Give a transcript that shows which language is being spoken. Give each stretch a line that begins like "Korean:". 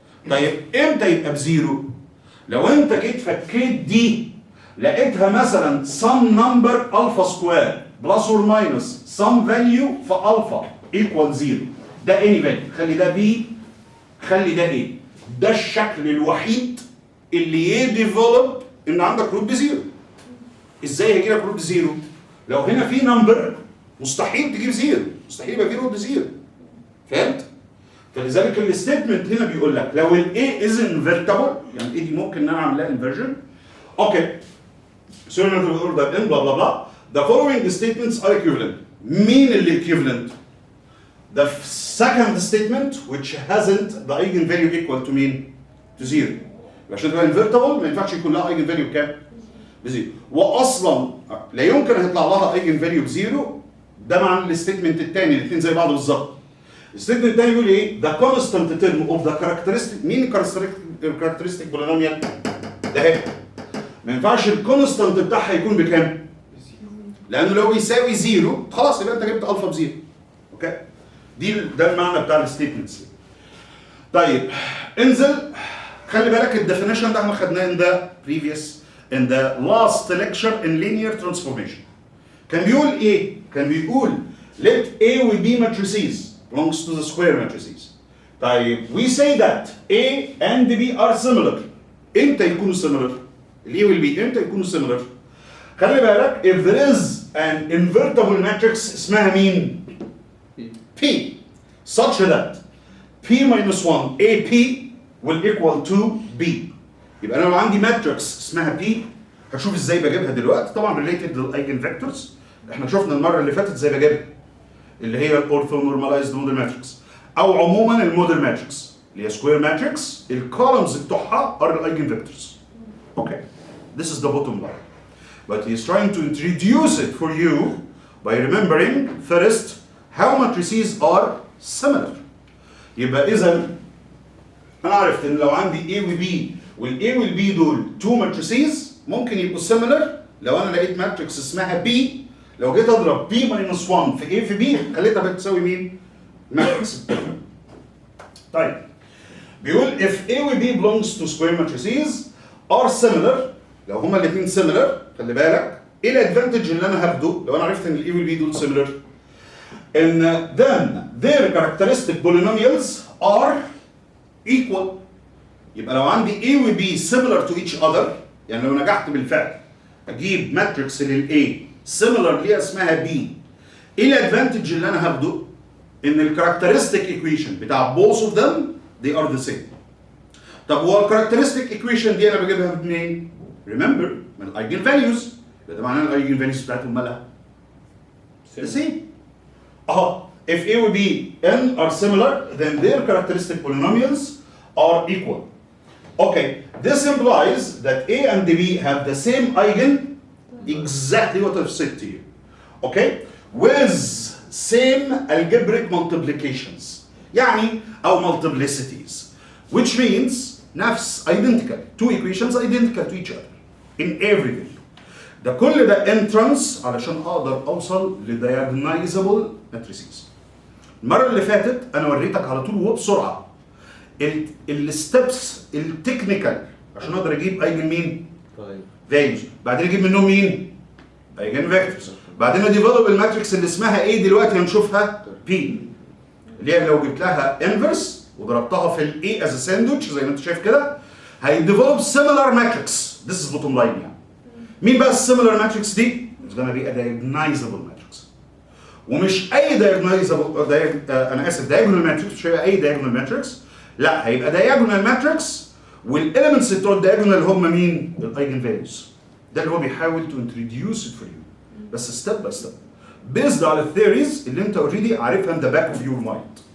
Arabic: طيب امتى يبقى بزيرو؟ لو انت جيت فكيت دي لقيتها مثلا
English: some number alpha square plus or minus some value
Arabic: في alpha equal 0، ده
English: any value،
Arabic: خلي ده B خلي ده A، ده الشكل الوحيد اللي يديفلوب ان عندك روت بزيرو. ازاي هيجي لك روت بزيرو؟ لو هنا في نمبر مستحيل تجيب زيرو، مستحيل يبقى في روت بزيرو. فهمت؟ فلذلك الستيتمنت هنا بيقول لك لو ال A
English: is invertible،
Arabic: يعني A دي ممكن ان انا اعمل لها inversion. اوكي.
English: So in order in blah blah blah. The following statements are equivalent.
Arabic: مين اللي
English: equivalent؟ The second statement which hasn't the eigenvalue equal to مين؟ to 0.
Arabic: عشان تبقى invertible ما ينفعش يكون لها eigenvalue بكام؟ بزيرو. واصلا لا يمكن هيطلع لها eigenvalue بزيرو، ده مع الستيتمنت الثاني، الاثنين زي بعض بالظبط. الستيتمنت الثاني بيقول ايه؟
English: The constant term of the characteristic،
Arabic: مين الكاركترستيك بولينوميال؟ ده اهي. ما ينفعش الكونستانت بتاعها يكون بكام؟ لانه لو بيساوي زيرو خلاص يبقى انت جبت الفا بزيرو. اوكي؟ ده المعنى بتاع الستيتمنتس. طيب انزل خلي بالك الديفينيشن ده احنا خدناه
English: in the previous in the last lecture in linear transformation.
Arabic: كان بيقول ايه؟ كان بيقول
English: let A و B matrices belongs to the square matrices. طيب we say that A and B are similar. امتى يكونوا similar؟ ال A وال B امتى يكونوا similar؟ خلي بالك if there is an invertible matrix
Arabic: اسمها مين؟
English: P such that P minus 1 AP will equal to B.
Arabic: يبقى انا لو عندي ماتريكس اسمها P هشوف ازاي بجيبها دلوقتي، طبعا related للايجن فيكتورز احنا شفنا المره اللي فاتت ازاي بجيبها اللي هي الاورثو نورماليزد موديل ماتريكس، او عموما الموديل ماتريكس اللي هي سكوير ماتريكس الكولمز بتوعها ار الايجن فيكتورز.
English: Okay this is the bottom line, but he is trying to introduce it for you by remembering first how matrices are similar.
Arabic: يبقى اذا انا عرفت ان لو عندي A و B وال A وال B دول two matrices ممكن يبقوا similar لو انا لقيت ماتريكس اسمها B، لو جيت اضرب B minus 1 في A في B خليتها بتساوي مين؟ ماتريكس. طيب بيقول if A و B belongs to square matrices are similar، لو هما الاثنين similar خلي بالك ايه الادفانتج اللي انا هاخده لو انا عرفت ان ال A وال B دول similar؟ ان
English: then their characteristic polynomials are equal.
Arabic: يبقى لو عندي A و B similar to each other، يعني لو نجحت بالفعل اجيب ماتريكس لل A similar ليها اسمها B، ايه الادفانتج اللي انا هاخده؟ ان الكاركترستيك ايكويشن بتاع both of them
English: they are the same.
Arabic: طب هو الكاركترستيك ايكويشن دي انا بجيبها منين؟
English: remember
Arabic: من الايجن فاليوز، ده معناه الايجن فاليوز بتاعتهم مالها؟ the same.
English: if A و B n are similar then their characteristic polynomials are equal. Okay, this implies that A and B have the same eigen, exactly what I've said to you. Okay, with same algebraic multiplications,
Arabic: يعني أو
English: multiplicities, which means نفس identical, two equations identical to each other in every value.
Arabic: ده كل ده entrance علشان أقدر أوصل لdiagonizable matrices. المرة اللي فاتت أنا وريتك على طول وبسرعة الستبس التكنيكال عشان اقدر اجيب ايجن مين؟ فاليوز، بعدين اجيب منهم مين؟ ايجن فيكتورز، بعدين اديفلوب الماتريكس اللي اسمها ايه دلوقتي هنشوفها؟ بي، اللي هي لو جبت لها انفرس وضربتها في الاي از ساندوتش زي ما انت شايف كده هيديفلوب سيميلار ماتريكس.
English: This is bottom line.
Arabic: يعني مين بقى السيميلار ماتريكس دي؟
English: It's gonna be a diagonizable matrix.
Arabic: ومش اي diagonizable انا اسف diagonal matrix، مش هيبقى اي diagonal matrix، لا هيبقى diagonal matrix والاليمنتس بتوع الدايجونال هم مين؟ الايجن فاليوز. ده اللي هو بيحاول تو انتروديوس ات فور يو، بس ستيب باي ستيب بيزد على الثيوريز اللي انت اوريدي عارفها
English: in the back of your mind.